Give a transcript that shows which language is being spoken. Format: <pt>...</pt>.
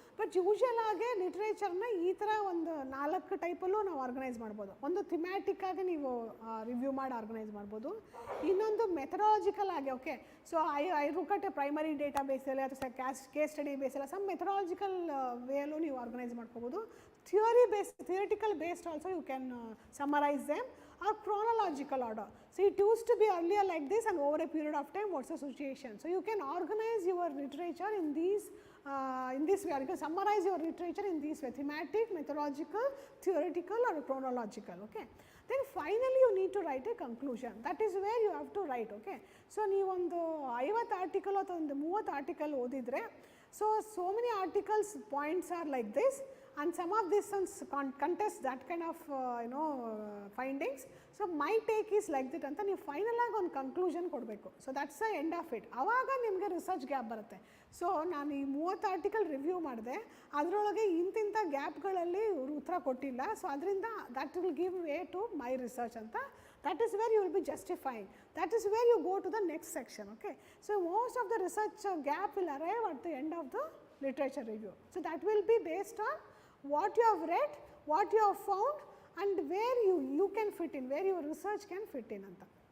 <kn>But usual ಆಗಿ ಲಿಟ್ರೇಚರ್ನ ಈ ಥರ ಒಂದು 4 ಟೈಪಲ್ಲೂ ನಾವು ಆರ್ಗನೈಸ್ ಮಾಡ್ಬೋದು. ಒಂದು ಥಿಮ್ಯಾಟಿಕ್ ಆಗಿ ನೀವು ರಿವ್ಯೂ ಮಾಡಿ ಆರ್ಗನೈಸ್ ಮಾಡ್ಬೋದು. ಇನ್ನೊಂದು ಮೆಥಡಾಲಜಿಕಲ್ ಆಗಿ, okay,</kn> <en>so I look at a primary data</en> <kn>ಬೇಸಲ್ಲಿ ಅಥವಾ ಕೇಸ್ ಸ್ಟಡಿ ಬೇಸಲ್ಲ ಸಮ್ ಮೆಥಡಾಲಜಿಕಲ್ ವೇಯಲ್ಲೂ ನೀವು ಆರ್ಗನೈಸ್ ಮಾಡ್ಕೋಬೋದು.</kn> <en>theoretical based also you can summarize them, or chronological order. So it used to be earlier like this and over a period of time what's the situation. So you can organize your literature in this way, or you can summarize your literature in this way: thematic, methodological, theoretical or chronological. Okay, then finally you need to write a conclusion. That is where you have to write. Okay, so</en> <kn>ನೀವು ಒಂದು 50 article ಅಥವಾ ಒಂದು 30 article ಓದಿದರೆ,</kn> <en>so many articles points are like this and some of these contest that kind of findings. So my take is like that</en> <kn>ಅಂತ ನೀವು final ಆಗಿ ಒಂದು conclusion ಕೊಡಬೇಕು.</kn> <en>So that's the end of it.</en> <kn>ಆವಾಗ ನಿಮಗೆ research gap ಬರುತ್ತೆ. So ನಾನು ಈ 30 ಆರ್ಟಿಕಲ್ ರಿವ್ಯೂ ಮಾಡಿದೆ, ಅದರೊಳಗೆ ಇಂತಿಂಥ ಗ್ಯಾಪ್ಗಳಲ್ಲಿ ಇವರು ಉತ್ತರ ಕೊಟ್ಟಿಲ್ಲ, ಸೊ ಅದರಿಂದ</kn> <en>that will give way to my research</en> <kn>ಅಂತ.</kn> <en>That is where you will be justifying. That is where you go to the next section. Okay, so most of the research gap will arrive at the end of the literature review. So that will be based on what you have read, what you have found, and where you can fit in, where your research can fit in anta.</en>